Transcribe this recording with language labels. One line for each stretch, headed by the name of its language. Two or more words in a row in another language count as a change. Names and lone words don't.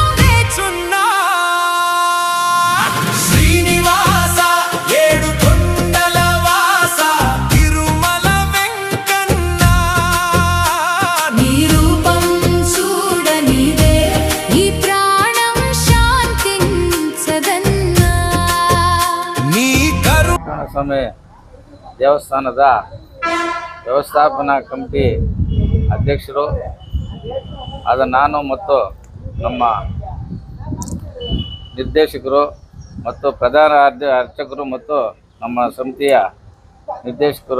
Telugu: చున్నా శ్రీనివాస ఏడు కొండల వాస తిరుమల వెంకన్న. నీ రూపం చూడనిదే ఈ ప్రాణం శాంతించదన్నా. నీ కరు
Kannada: ಸ್ವಾಮಿ ದೇವಸ್ಥಾನದ ವ್ಯವಸ್ಥಾಪನಾ ಕಮಿಟಿ ಅಧ್ಯಕ್ಷರು ಆದ ನಾನು ಮತ್ತು ನಮ್ಮ ನಿರ್ದೇಶಕರು ಮತ್ತು ಪ್ರಧಾನ ಅರ್ಚಕರು ಮತ್ತು ನಮ್ಮ ಸಮಿತಿಯ ನಿರ್ದೇಶಕರು